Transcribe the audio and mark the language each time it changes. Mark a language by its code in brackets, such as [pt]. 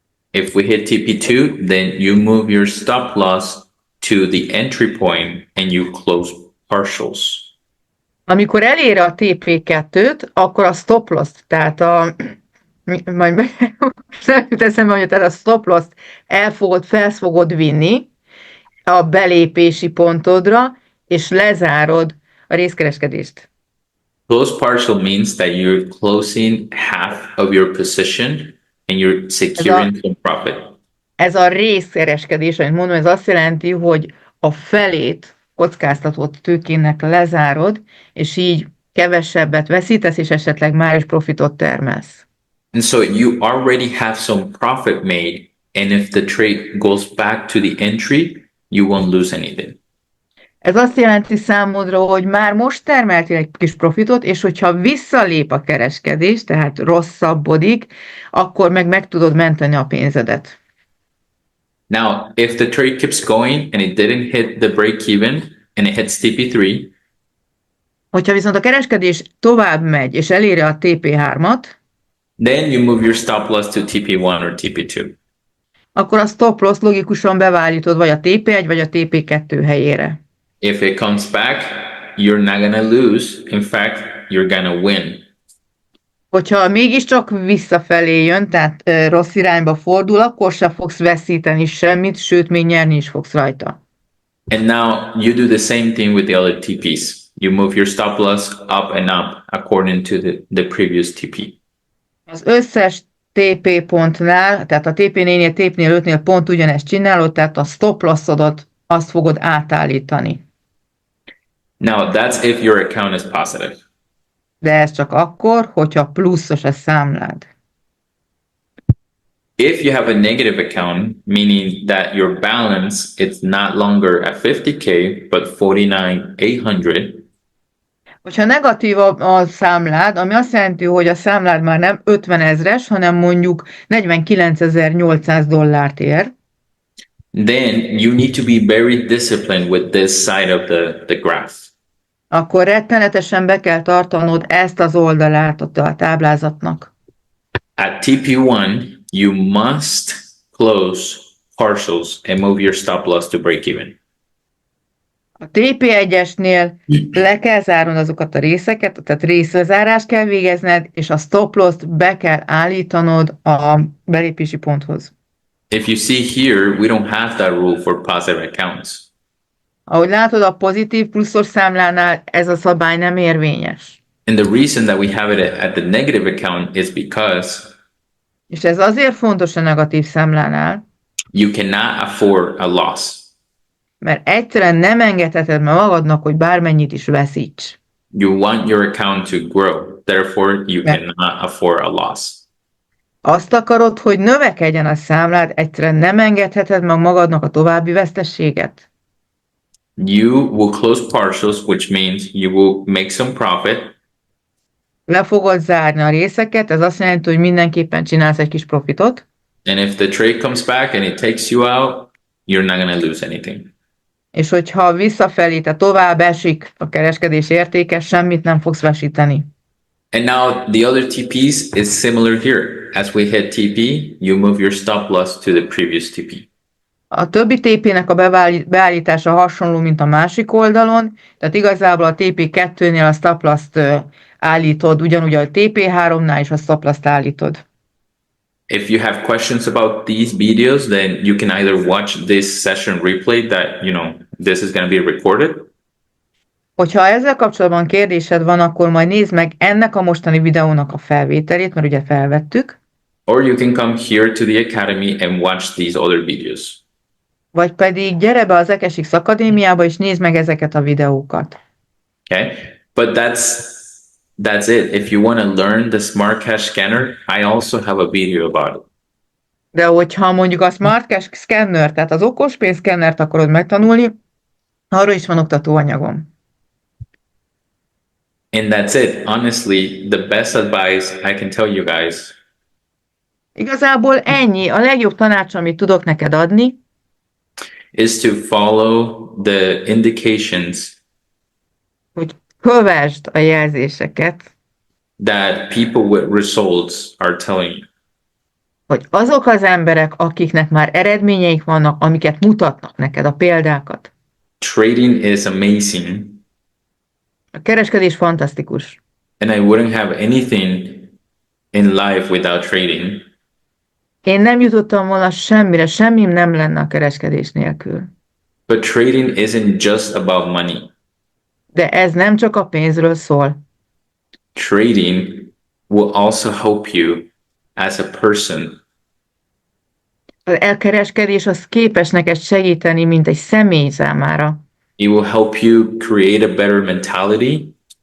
[en] If we hit TP2, then you move your stop loss to the entry point and you close partials. [hu] Amikor elér a TP2-t, akkor a stop loss-t, tehát majd nem jut eszembe, hogy tehát a stop loss-t fel fogod vinni a belépési pontodra, és lezárod a részkereskedést. [en] Close partial means that you're closing half of your position and you're securing some profit. [hu] Ez a részkereskedés, amit mondom, ez azt jelenti, hogy a felét kockáztatott tőkének lezárod, és így kevesebbet veszítesz, és esetleg már is profitot termelsz. [en] And so you already have some profit made, and if the trade goes back to the entry, you won't lose anything. [hu] Ez azt jelenti számodra, hogy már most termeltél egy kis profitot, és hogyha visszalép a kereskedés, tehát rosszabbodik, akkor meg tudod menteni a pénzedet. [en] Now, if the trade keeps going and it didn't hit the break even and it hits TP3, [hu] Hogyha viszont a kereskedés tovább megy, és eléri a TP3-at, [en] then you move your stop loss to TP1 or TP2. [hu] akkor a stop loss logikusan bevállítod vagy a TP1 vagy a TP2 helyére. [en] If it comes back, you're not gonna lose. In fact, you're gonna win. [hu] Hogyha mégiscsak visszafelé jön, tehát rossz irányba fordul, akkor sem fogsz veszíteni semmit, sőt, még nyerni is fogsz rajta. [en] And now you do the same thing with the other TPs. You move your stop loss up and up according to the previous TP. [hu] Az összes TP pontnál, tehát a TP4-nél, TP-nél, 5-nél pont ugyanezt csinálod, tehát a stop lossodat azt fogod átállítani. [en] Now that's if your account is positive. [hu] De ez csak akkor, hogyha pluszos a számlád. [en] If you have a negative account, meaning that your balance is not longer at 50K, but 49,800, [hu] Hogyha negatív a számlád, ami azt jelenti, hogy a számlád már nem 50 000-es, hanem mondjuk $49,800 ér, [en] then you need to be very disciplined with this side of the graph. [hu] akkor rettenetesen be kell tartanod ezt az oldalát a táblázatnak. [en] At TP1, you must close partials and move your stop loss to break even. [hu] A TP1-esnél le kell zárnod azokat a részeket, tehát részlezárást kell végezned, és a stop loss-t be kell állítanod a belépési ponthoz. [en] If you see here, we don't have that rule for positive accounts. [hu] Ahogy látod, a pozitív pluszos számlánál ez a szabály nem érvényes. [en] And the reason that we have it at the negative account is because [hu] És ez azért fontos a negatív számlánál, [en] you cannot afford a loss. [hu] mert egyszerűen nem engedheted meg magadnak, hogy bármennyit is veszíts. [en] You want your account to grow, therefore you cannot afford a loss. [hu] Azt akarod, hogy növekedjen a számlád, egyszerűen nem engedheted meg magadnak a további veszteséget. [en] You will close partials, which means you will make some profit. [hu] Le fogod zárni a részeket, ez azt jelenti, hogy mindenképpen csinálsz egy kis profitot, [en] And if the trade comes back and it takes you out, you're not going to lose anything. [hu] és hogyha visszafelé, tehát tovább esik a kereskedés értéke, semmit nem fogsz veszíteni. [en] And now the other TPs is similar here. As we hit TP, you move your stop loss to the previous TP. [hu] A többi TP-nek a beállítása hasonló, mint a másik oldalon, tehát igazából a TP2-nél a stop loss-t állítod, ugyanúgy a TP3-nál is a stop loss-t állítod. [en] If you have questions about these videos, then you can either watch this session replay that, this is going to be recorded, [hu] Hogyha ezzel kapcsolatban kérdésed van, akkor majd nézd meg ennek a mostani videónak a felvételét, mert ugye felvettük, [en] or you can come here to the Academy and watch these other videos. [hu] vagy pedig gyere be az AKASHX Akadémiába és nézd meg ezeket a videókat. [en] Okay, but that's it. If you want to learn the Smart Cash Scanner, I also have a video about it. [hu] De hogyha mondjuk a Smart Cash Scanner, tehát az okos pénzszkennert akarod megtanulni, arról is van oktatóanyagom. [en] And that's it. Honestly, the best advice I can tell you guys [hu] Igazából ennyi. A legjobb tanács, amit tudok neked adni, [en] is to follow the indications [hu] hogy kövesd a jelzéseket, [en] that people with results are telling you. [hu] hogy azok az emberek, akiknek már eredményeik vannak, amiket mutatnak neked, a példákat. [en] Trading is amazing, [hu] A kereskedés fantasztikus. [en] and I wouldn't have anything in life without trading. [hu] Én nem jutottam volna semmire, semmim nem lenne a kereskedés nélkül. [en] But trading isn't just about money. [hu] De ez nem csak a pénzről szól. [en] Trading will also help you as a person. [hu] Az elkereskedés az képes neked segíteni, mint egy személy számára, [en] It will help you create a better mentality,